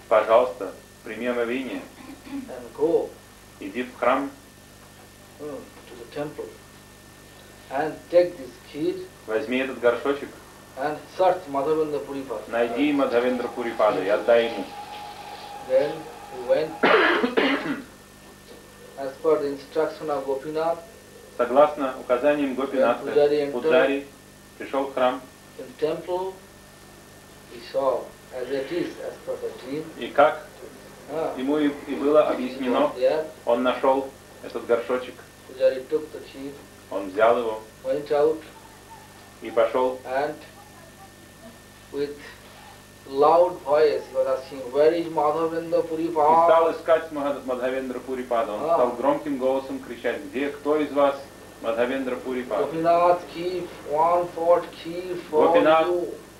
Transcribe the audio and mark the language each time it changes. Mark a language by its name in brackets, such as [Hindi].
[Russian] Пожалуйста, прими омовение. [English] And go. [Russian] Иди в храм. [English] To the temple. And take this ghee. [Russian] Возьми этот горшочек. [English] And search Madhavendra Puripada. [Russian] Найди Мадхавендра Пурипада и отдай ему. [English] Then he went as per the instruction of Gopinath. [Russian] Согласно указаниям Гопинатха, Пуджари пришел в храм. [English] In temple he saw as it is as per the dream. [Russian] И как ему и было объяснено, он нашел этот горшочек. [English] Пуджари took the tree. [Russian] Он взял его. [English] Went out. [Russian] И пошел. [English] And with loud voice, he was asking, "Where is Madhavendra Puripada?" [Russian] И стал искать Мадхавендра Пурипада. Он стал громким голосом кричать, "Где, кто из вас Мадхавендра Пурипада?" [English] Gopinath, keep one fort key for Gopinath, you.